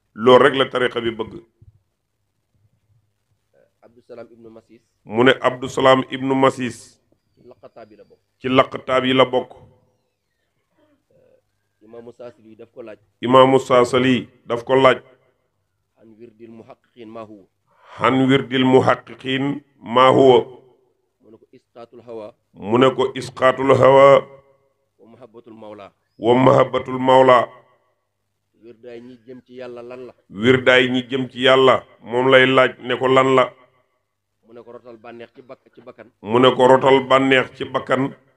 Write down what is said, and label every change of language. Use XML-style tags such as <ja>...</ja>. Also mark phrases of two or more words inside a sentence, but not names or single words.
<wo>Loolu rek la tariqa bi bëgg. Abdou Salam ibnu Masis. Mu ne Abdou Salam ibnu Masis. Ci laqataab yi la bokk. Ci laqataab yi la bokk. Imaamu Saasili daf ko laaj. Imaamu Saasili daf ko laaj.</wo> <ar>عن ورد المحققين ما هو؟ عن ورد المحققين ما هو؟</ar> <wo>mu ne ko</wo> <ar>إسقاط الهوى.</ar> <wo>mu ne ko</wo> <ar>إسقاط الهوى. ومحبة المولى. ومحبة المولى.</ar> <wo>Wirdaay ñi jëm ci Yàlla lan la? Wirdaay ñi jëm ci Yàlla moom lay laaj ne ko lan la? Mu ne ko rotal bànneex ci bak-, ci bakkan. Mu ne ko rotal bànneex ci bakkan.</wo>